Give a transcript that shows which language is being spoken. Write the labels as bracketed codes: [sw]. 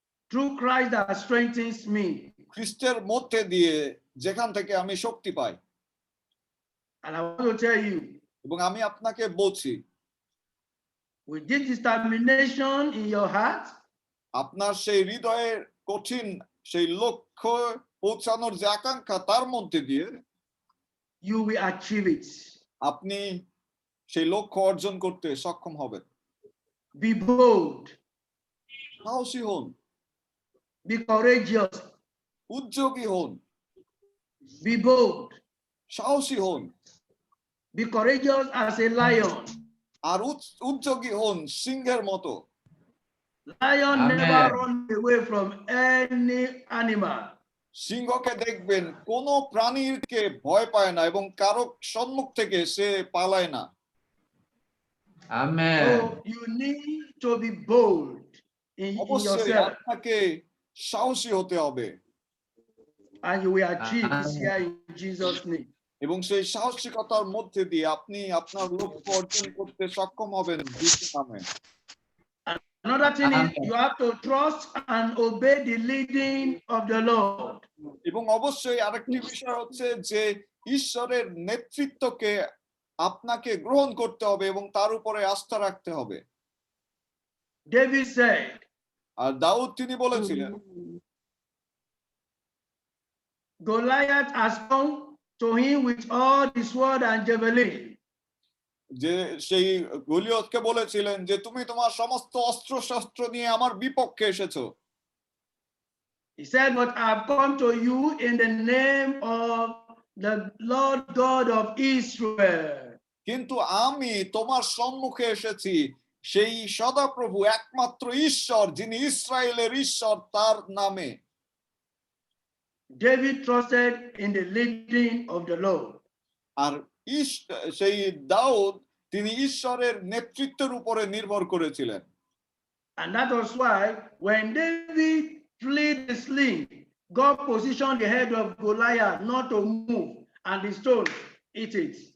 [en] through Christ that strengthens me. [bn] খ্রিস্টের মধ্যে দিয়ে যেখান থেকে আমি শক্তি পাই। [en] And I want to tell you, [bn] এবং আমি আপনাকে বলছি, [en] with this determination in your heart, [bn] আপনার সেই হৃদয়ের কঠিন সেই লক্ষ্য পৌঁছানোর যে আকাঙ্ক্ষা তার মধ্যে দিয়ে [en] you will achieve it. [bn] আপনি সেই লক্ষ্য অর্জন করতে সক্ষম হবেন। [en] Be bold, [bn] সাহসী হন, [en] be courageous, [bn] উদ্যোগী হন, [en] be bold, [bn] সাহসী হন, [en] be courageous as a lion. [bn] আর উদ্যোগী হন সিংহের মতো। [en] Lion Amen. never run away from any animal. [bn] সিংহকে দেখবেন কোন প্রাণীকে ভয় পায় না এবং কারো সম্মুখ থেকে সে পালায় না। [en] Amen. So you need to be bold in [bn] অবশ্যই [en] yourself, [bn] আপনাকে সাহসী হতে হবে [en] and you will achieve this year in Jesus' name. [bn] এবং সেই সাহসিকতার মধ্যে দিয়ে আপনি আপনার লক্ষ্য অর্জন করতে সক্ষম হবেন যিশুর নামে। [en] Another thing is you have to trust and obey the leading of the Lord. [bn] এবং অবশ্যই আরেকটি বিষয় হচ্ছে যে ঈশ্বরের নেতৃত্বকে আপনাকে গ্রহণ করতে হবে এবং তার উপরে আস্থা রাখতে হবে। [en] David said, [bn] আর দাউদ তিনি বলেছিলেন, [en] Goliath has come to him with all the sword and javelin. [bn] যে সেই গলিয়তকে বলেছিলেন যে তুমি তোমার সমস্ত অস্ত্র শস্ত্র নিয়ে আমার বিপক্ষে এসেছো। [en] He said, but I've come to you in the name of the Lord God of Israel. [bn] কিন্তু আমি তোমার সম্মুখে এসেছি সেই সদাপ্রভু একমাত্র ঈশ্বর যিনি ইসরায়েলের ঈশ্বর তার নামে। [en] David trusted in the leading of the Lord. [bn] আর সেই দাউদ তিনি ঈশ্বরের নেতৃত্বের উপরে নির্ভর করেছিলেন। [en] And that was why when David fled the sling, God positioned the head of Goliath not to move, and the stone eat it.